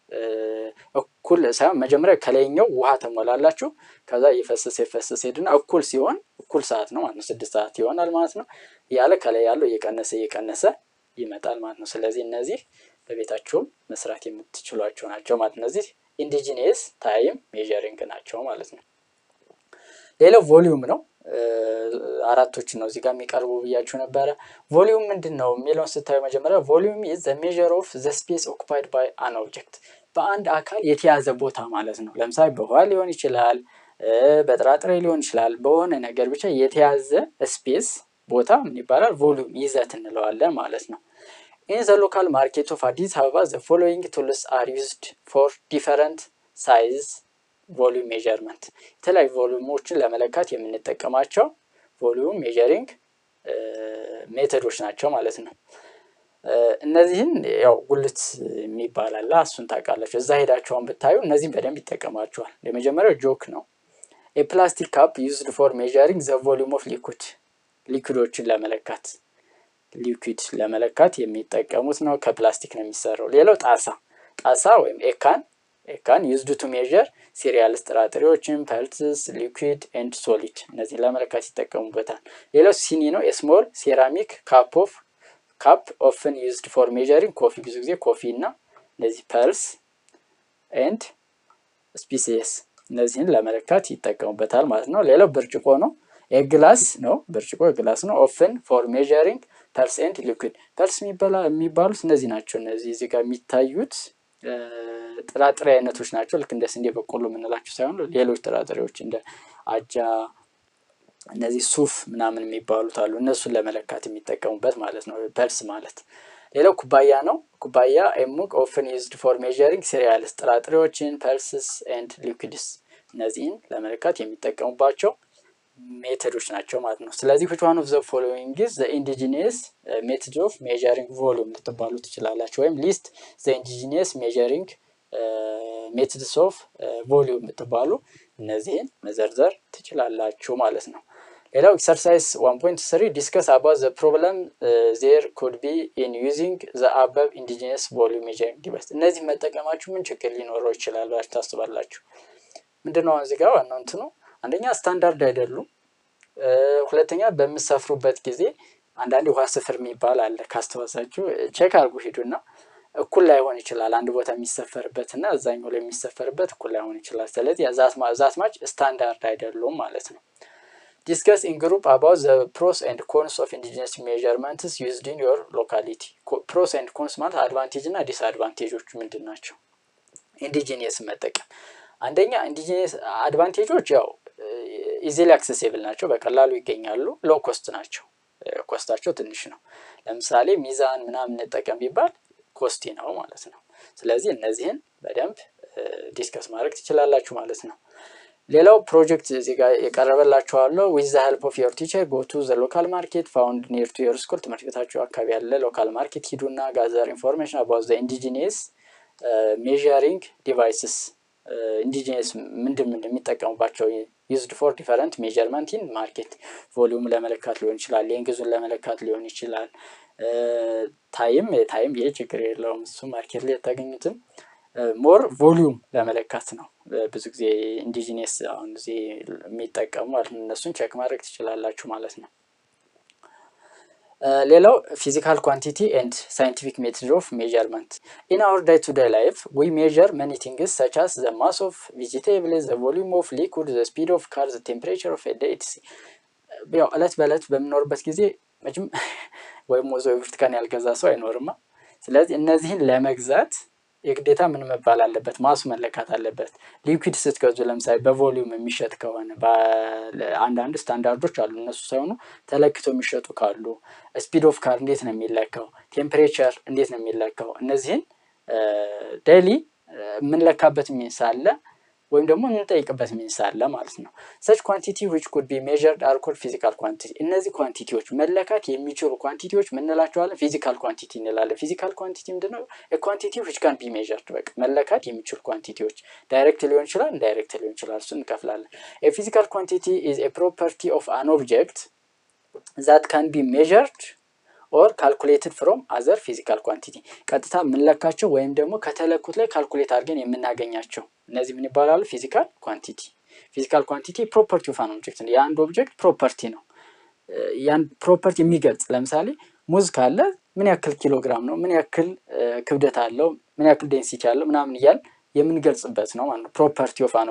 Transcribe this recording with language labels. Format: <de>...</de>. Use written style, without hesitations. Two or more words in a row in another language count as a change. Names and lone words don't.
<am>እኩል ሳይሆን መጀመሪያ ከላይኛው ውሃ ተሞላላችሁ ከዛ ይፈሰስ ሄድና እኩል ሲሆን እኩል ሰዓት ነው ማለት ነው 6 ሰዓት ይሆናል ማለት ነው ያለ ከላይ ያለው እየቀነሰ ይመጣል ማለት ነው ስለዚህ እነዚህ በቤታችሁ መስራት የምትችሏቸው ናቸው ማለት ነው እነዚህ</am> <en>indigenous time measuring</en> <am>ናቸው ማለት ነው ሌላው ቮሊዩም ነው አራቶች ነው እዚህ ጋር የሚቀርቡ ብያችሁ ነበር ቮሊዩም ምንድነው የሚለው ስታዩ መጀመሪያ</am> <en>volume is the measure of the space occupied by an object</en> <am>በአንድ አካል የተያዘ ቦታ ማለት ነው ለምሳሌ በውሃ ሊሆን ይችላል በጥራጥሬ ሊሆን ይችላል በሆነ ነገር ብቻ የተያዘ ስፔስ ቦታ ምን ይባላል ቮሊዩም ይዘት እንለዋለን ማለት ነው</am> <en>in the local market of Addis Ababa the following tools are used for different size volume measurement</en> <am>የተለያዩ ቮሊዩሞችን ለመለካት የምንጠቀማቸው</am> <en>volume measuring</en> <am>ሜተዶች ናቸው ማለት ነው እነዚህን ያው ጉልት የሚባላል እሱን ታውቃላችሁ እዛ ሄዳችሁን ብታዩ እነዚህን በደንብ ይጠቀማቸዋል ለመጀመሪያው ጆክ ነው</am> <en>a plastic cup used for measuring the volume of liquid</en> <am>ዎችን ለመለካት ሊኩዊድ ለመለካት የሚጠቀሙት ነው ከፕላስቲክ ነው የሚሰራው ሌላው ጣሳ ወይም ኤካን</am> <en>used to measure cereals</en> <am>ጥራጥሬዎችን</am> <en>pulses liquid and solid</en> <am>እነዚህ ለመለካት ይጠቀሙበታል ሌላው ሲኒ ነው</am> <en>a small ceramic cup often used for measuring coffee</en> <am>ብዙ ጊዜ ኮፊ እና እነዚህ</am> <en>pulse and species</en> <am>እነዚህን ለመለካት ይጠቀሙበታል ማለት ነው ሌላው ብርጭቆ ነው ግላስ ነው</am> <en>often for measuring pulse and liquid</en> <am>pulse የሚባሉት እነዚህ ናቸው እነዚህ እዚህ ጋር የሚታዩት ጥራጥሬ አይነቶች ናቸው ልክ እንደ ስንዴ በቆሎ ምንላችሁ ሳይሆን ሌሎች ጥራጥሬዎች እንደ አጃ እነዚህ ሱፍ ምናምን የሚባሉት አሉ እነሱን ለመለካት የሚጠቀሙበት ማለት ነው pulse ማለት ሌላው ኩባያ ነው ኩባያ</am> <en>a mug often used for measuring cereals</en> <am>ጥራጥሬዎችን</am> <en>pulses and liquids</en> <am>እነዚህን ለመለካት የሚጠቀሙባቸው ሜተዶች ናቸው ማለት ነው ስለዚህ</am> <en>which one of the following is the indigenous method of measuring volume</en> <am>ልትባሉ ትችላላችሁ ወይም</am> <en>list the indigenous measuring methods of volume</en> <am>ልትባሉ እነዚህን መዘርዘር ትችላላችሁ ማለት ነው ሌላው</am> <en>exercise 1.3 discuss about the problem there could be in using the above indigenous volume measuring device</en> <am>እነዚህ መጠቀማችሁ ምን ችግር ሊኖረው ይችላል ብላችሁ ታስባላችሁ ምንድነው እዚህ ጋር ዋናው እንትኑ አንደኛ ስታንዳርድ አይደሉም ሁለተኛ በመሰፍሩበት ጊዜ አንዳንድ ውሃ ስፍር የሚባል አለ ካስተዋሳችሁ ቼክ አድርጉ ሄዱና እኩል ላይሆን ይችላል አንድ ቦታ የሚሰፈርበትና እዛኛው ላይ የሚሰፈርበት እኩል ላይሆን ይችላል ስለዚህ ዛትማች ስታንዳርድ አይደሉም ማለት ነው</am> <en>discuss in group about the pros and cons of indigenous measurements used in your locality pros and cons</en> <am>ማለት advantage እና disadvantageዎች ምንድናቸው indigenous መጠቀም አንደኛ indigenous advantageዎች ያው easily accessible ናቸው በቀላሉ ይገኛሉ</am> <en>low cost</en> <am>ናቸው ኮስታቸው ትንሽ ነው ለምሳሌ ሚዛን ምናምን እንጠቀም ቢባል ኮስቲ ነው ማለት ነው ስለዚህ እነዚህን በደንብ ዲስከስ ማድረግ ትችላላችሁ ማለት ነው ሌላው ፕሮጀክት እዚህ ጋር የቀረበላችሁ አለ</am> <en>with the help of your teacher go to the local market found near to your school</en> <am>ትምህርት ቤታችሁ አካባቢ ያለ</am> <en>local market</en> <am>ሂዱና</am> <en>gather information about the indigenous measuring devices indigenous</en> <am>ምንድን የሚጠቀሙባቸው</am> <en>used for different measurement in market volume</en> <am>ለመለካት ሊሆን ይችላል length ለመለካት ሊሆን ይችላል ታይም ይሄ ችግር የለውም እሱ ማርኬት ላይ ታገኙትም</am> <en>more volume</en> <am>ለመለካት ነው ብዙ ጊዜ indigenous አሁን እዚህ የሚጠቀሙ ማለት እነሱን ቼክ ማድረግ ትችላላችሁ ማለት ነው ሌላው physical quantity and scientific method of measurement in</am> <en>our day-to-day life we measure many things such as the mass of vegetables the volume of liquid the speed of car the temperature of a</en> <am>day ያው አለት በለት በመኖርበት ጊዜ መቼም ወይ ሞዞ ብርቱካን ያልገዛ ሰው አይኖርማ ስለዚህ እነዚህን ለመግዛት የግዴታ ምን መባል አለበት ማሱ መለካት አለበት ሊኩዊድ ስትገዙ ለምሳሌ በቮሊዩም የሚሸጥ ከሆነ በአንዳንድ ስታንዳርዶች አሉ እነሱ ሳይሆኑ ተለክቶ የሚሸጡ ካሉ</am> <en>speed of car</en> <am>እንዴት ነው የሚለካው ቴምፕሬቸር እንዴት ነው የሚለካው እነዚህን ዴይሊ ምን ለካበት ሚንስ አለ ወይም ደግሞ እንጠይቅበት ሚንስ አለ ማለት ነው።</am> <en>such quantity which could be measured are called physical quantity</en> <am>እነዚህ ኳንቲቲዎች መለካት የሚችሉ ኳንቲቲዎች ምን እንላቸዋለን?</am> <en>physical quantity</en> <am>እንላለን።</am> <en>physical quantity</en> <am>ምንድነው?</am> <en>a quantity which can be measured</en> <am>በቃ መለካት የሚችሉ ኳንቲቲዎች ዳይሬክት ሊሆን ይችላል ኢንዳይሬክት ሊሆን ይችላል እሱን እንከፍላለን።</am> <en>a physical quantity is a property of an object that can be measured or calculated from other physical quantity</en> <am>ቀጥታ ምንለካቸው ወይም ደግሞ ከተለኩት ላይ ካልኩሌት አድርገን የምናገኛቸው እነዚህ ምን ይባላሉ?</am> <en>physical quantity። physical quantity property of an object</en> <am>ነው። የአንድ ኦብጀክት ፕሮፐርቲ ነው። ያን ፕሮፐርቲ የሚገልጽ ለምሳሌ ሙዝ ካለ ምን ያክል ኪሎ ግራም ነው፣ ምን ያክል ክብደት አለው፣ ምን ያክል ዴንሲቲ አለው ምናምን እያል የምንገልጽበት ነው ማለት ነው።</am> <en>property of an</en>